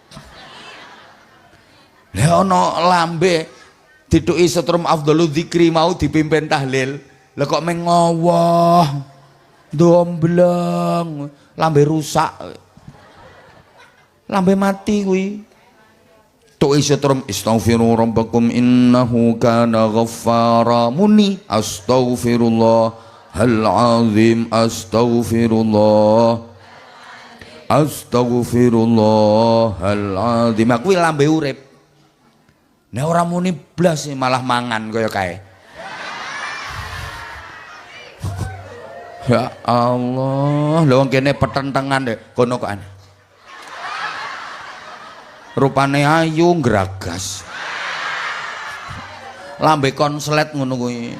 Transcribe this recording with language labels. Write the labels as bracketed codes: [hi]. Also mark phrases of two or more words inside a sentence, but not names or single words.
[jv] Lah ana lambe dituki setrum [ar] أفضل الذكر [jv] mau dipimpin tahlil lah kok mengowoh dombleng lambe rusak lambe mati kuwi. Tuk isetrum [ar] استغفروا ربكم إنه كان غفارا [jv] muni [ar] أستغفر الله العظيم أستغفر الله العظيم [jv] kuwi lambe urip. Nek ora muni blas malah mangan kaya kae. [ar] يا الله, [jv] lho wong kene petentengan deh kono kok aneh. Rupane ayu ngragas lambe konslet ngono kuwi.